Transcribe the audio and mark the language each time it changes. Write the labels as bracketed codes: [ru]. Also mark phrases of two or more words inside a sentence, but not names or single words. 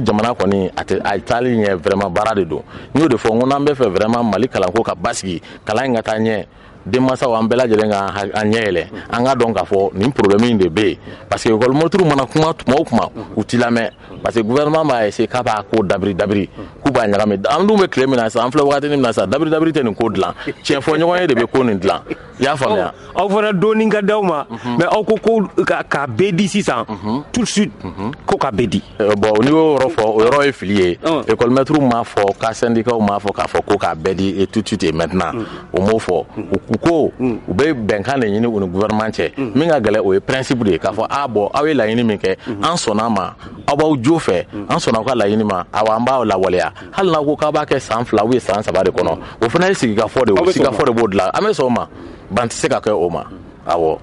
[bm] jamana kɔni a taali ɲɛ vraiment baara de don n y'o de fɔ n ko n'an bɛ fɛ vraiment Mali kalanko ka basigi kalan in ka taa ɲɛ denmansaw an bɛɛ lajɛlen ka an ɲɛ yɛlɛ an ka dɔn k'a fɔ nin problème in de bɛ yen [fr] parce que école maître [bm] mana kuma tuma o tuma u t'i lamɛn [fr] parce que gouvernement [bm] b'a essayer k'a b'a ko dabiri k'u b'a ɲagami an dun bɛ tile min na sisan an filɛ wagati min na sisan dabiri tɛ nin ko dilan tiɲɛ fɔ ɲɔgɔn ye de bɛ ko nin dilan i y'a faamuya aw fana dɔɔnin ka d'aw ma mais aw ko k'a bɛɛ di sisan [fr] tout de suite [bm] ko k'a bɛɛ di bon n'i y'o yɔrɔ fɔ o yɔrɔ ye fili ye [fr] école maître [bm] m'a fɔ ka syndicat m'a fɔ k'a fɔ ko k'a bɛɛ di [fr] et tout de suite et maintenant [bm] o m'o fɔ u ko u bɛ bɛnkan de ɲini u ni gouvernement cɛ min ka gɛlɛn o ye principe de ye k'a fɔ bon aw ye laɲini min kɛ an sɔnna ma aw b'aw jo fɛ an sɔnna aw ka laɲini ma awa an b'aw lawaleya hali n'a ko k'a b'a kɛ san 2 ou san 3 de kɔnɔ o fana ye sigikafɔ de ye o sigikafɔ de b'o dilan an bɛ sɔn o ma ban tɛ se ka kɛ o ma awɔ